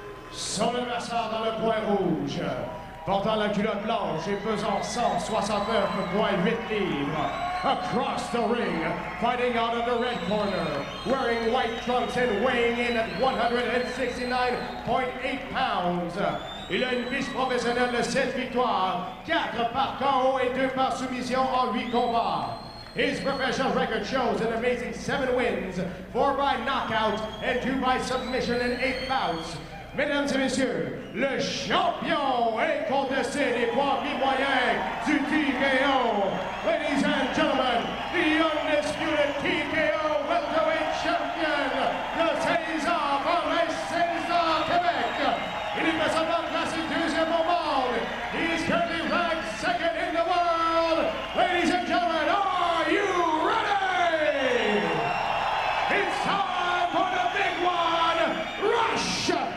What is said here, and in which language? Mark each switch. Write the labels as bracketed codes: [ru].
[fr] Son adversaire dans le coin rouge, portant la culotte blanche et pesant 169,8 livres. [en] Across the ring, fighting out of the red corner, wearing white trunks and weighing in at 169.8 pounds. [fr] Il a une fiche professionnelle de 7 victoires, 4 par KO et 2 par soumission en 8 combats. [en] His professional record shows an amazing 7 wins, 4 by knockout and 2 by submission in 8 bouts. [fr] Mesdames et messieurs, le champion incontesté des poids mi-moyens du TKO. [en] Ladies and gentlemen, the undisputed TKO welterweight champion [fr] de César par les César Québec. Il est présentement classé deuxième au monde. [en] He is currently ranked second in the world. Ladies and gentlemen, are you ready? It's time for the big one, Rush!